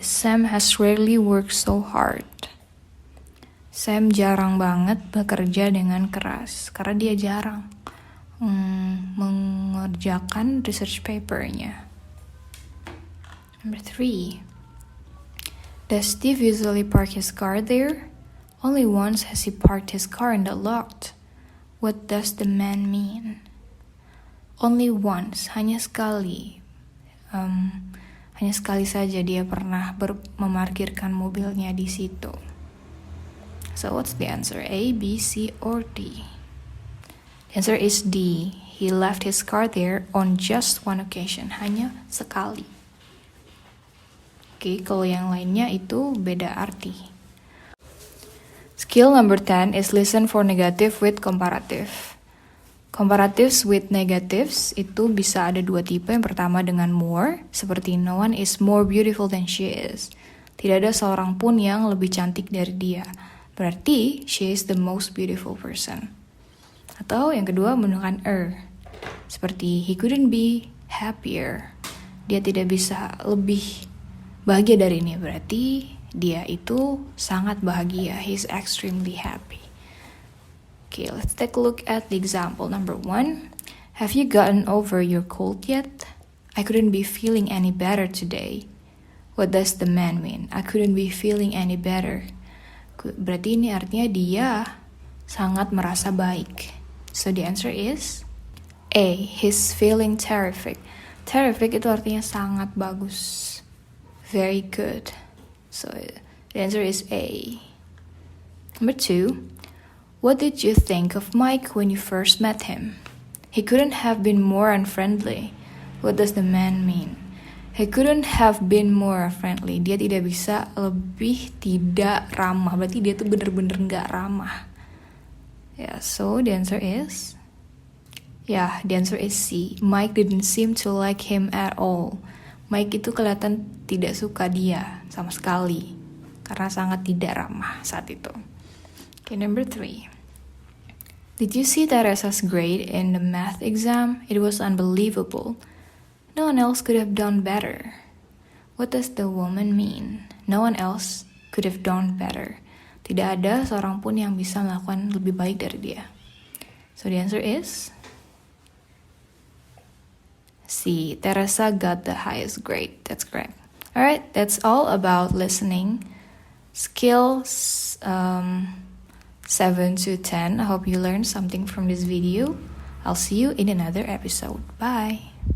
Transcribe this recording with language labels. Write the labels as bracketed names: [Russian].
[English] Sam has rarely worked so hard. [Indonesian] Sam jarang banget bekerja dengan keras karena dia jarang mengerjakan research papernya. [English] Number 3. Does Steve usually park his car there? Only once has he parked his car in the lot. What does the man mean? Only once, [Indonesian] hanya sekali. Hanya sekali saja dia pernah memarkirkan mobilnya di situ. [English] So what's the answer? A, B, C, or D? The answer is D. He left his car there on just one occasion, [Indonesian] hanya sekali. Oke, kalau yang lainnya itu beda arti. [English] Skill number 10 is listen for negative with comparative. Comparatives with negatives [Indonesian] itu bisa ada dua tipe. Yang pertama dengan [English] more, [Indonesian] seperti [English] no one is more beautiful than she is. [Indonesian] Tidak ada seorang pun yang lebih cantik dari dia. Berarti [English] she is the most beautiful person. [Indonesian] Atau yang kedua menggunakan seperti [English] he couldn't be happier. [Indonesian] Dia tidak bisa lebih bahagia dari ini. Berarti dia itu sangat bahagia. [English] He's extremely happy. Okay, let's take a look at the example. Number 1. Have you gotten over your cold yet? I couldn't be feeling any better today. What does the man mean? I couldn't be feeling any better. [Indonesian] Berarti ini artinya dia sangat merasa baik. [English] So the answer is A. He's feeling terrific. [Indonesian] Terrific itu artinya sangat bagus. [English] Very good. So the answer is A. Number 2. What did you think of Mike when you first met him? He couldn't have been more unfriendly. What does the man mean? He couldn't have been more friendly. [Indonesian] Dia tidak bisa lebih tidak ramah. Berarti dia tuh bener-bener gak ramah. [English] Yeah, so the answer is C. Mike didn't seem to like him at all. [Indonesian] Mike itu kelihatan tidak suka dia sama sekali. Karena sangat tidak ramah saat itu. [English] Okay, number 3. Did you see Teresa's grade in the math exam? It was unbelievable. No one else could have done better. What does the woman mean? No one else could have done better. [Indonesian] Tidak ada seorang pun yang bisa melakukan lebih baik dari dia. [English] So the answer is C. Teresa got the highest grade. That's correct. Alright, that's all about listening. Skills 7 to 10. I hope you learned something from this video. I'll see you in another episode. Bye.